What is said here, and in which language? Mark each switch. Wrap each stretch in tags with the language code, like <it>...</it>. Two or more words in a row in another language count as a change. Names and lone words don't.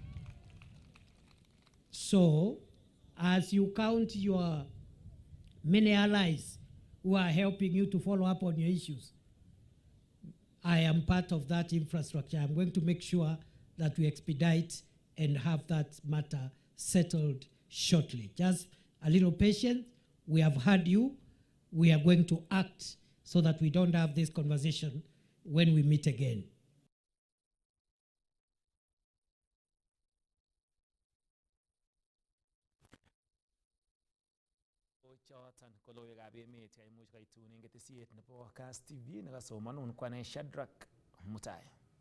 <en>So, as you count your many allies who are helping you to follow up on your issues, I am part of that infrastructure. I'm going to make sure that we expedite and have that matter settled shortly. Just a little patience. We have heard you. We are going to act so that we don't have this conversation when we meet again.</en> <kln>Choton ko logoiwekab emet cheimuch koitun en ketesiet nebo Kass TV nekasomanun kwane Shadrack Mutai.</kln>